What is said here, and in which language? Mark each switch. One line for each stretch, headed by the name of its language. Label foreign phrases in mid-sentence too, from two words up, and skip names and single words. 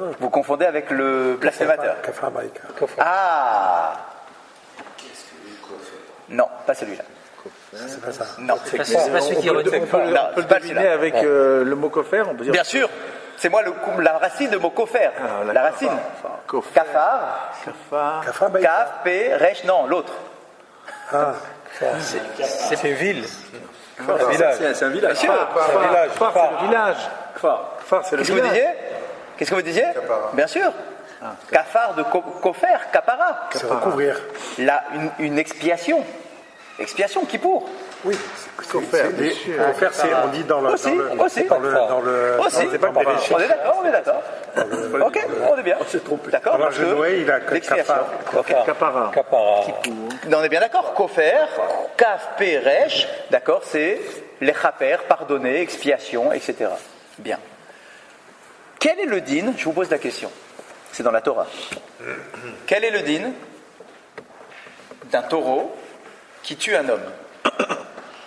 French: Vous confondez avec le blasphémateur. Kafar Baïka. Ah. Non, pas celui-là. C'est pas ça. Non, C'est pas celui qui redonne. Non, c'est pas celui-là. avec le mot kofer, on peut dire. Bien sûr, c'est moi la racine de mot kofer. La racine. Kafar, Kafar Baïka.
Hebrew: כף, פא, ריש,
French: non, l'autre. Ah, C'est une ville. Un village. C'est un village. Bien sûr. C'est un village. Phare, c'est le village. Phare, c'est le Qu'est-ce que vous village. disiez? Qu'est-ce que vous disiez? Bien sûr. Kafar de
Hebrew: כופר, כפרה.
French: c'est recouvrir. Là, une expiation. Expiation, kippour. Oui. Kofer, bien sûr. Couvert, c'est, on dit dans le. Aussi, aussi. Dans le. Aussi. Non, c'est pas On est d'accord, on est d'accord. Ok, on est bien. On s'est trompé. D'accord. Pendant parce le que Noé, il a l'expiation. Kafar. Ok. Kapara. Kapara. On est bien d'accord.
Hebrew: כופר, כף, פא, ריש,
French: d'accord, c'est les chaper, pardonner, expiation, etc. Bien. Quel est le din? Je vous pose la question. C'est dans la Torah. Quel est le din d'un taureau qui tue un homme?